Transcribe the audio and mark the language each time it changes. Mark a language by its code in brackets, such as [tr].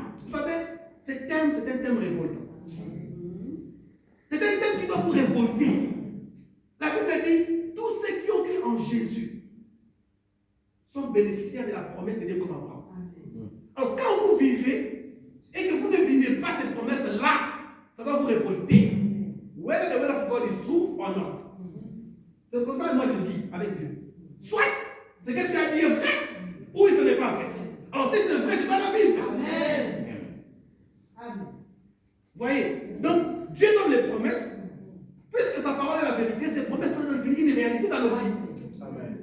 [fr] Vous savez, ce thème, c'est un thème révoltant. C'est un thème qui doit vous révolter. La Bible dit, tous ceux qui ont cru en Jésus sont bénéficiaires de la promesse de Dieu comme Abraham. Alors quand vous vivez et que vous ne vivez pas cette promesse-là, ça va vous révolter. [en] Whether the word of God is true or not. [fr] C'est comme ça que moi je vis avec Dieu. Soit ce que tu as dit est vrai, ou ce n'est pas si c'est vrai, je dois le vivre. Amen. Amen. Voyez, donc Dieu donne les promesses, puisque sa parole est la vérité, ces promesses doivent devenir une réalité dans nos vies. Amen.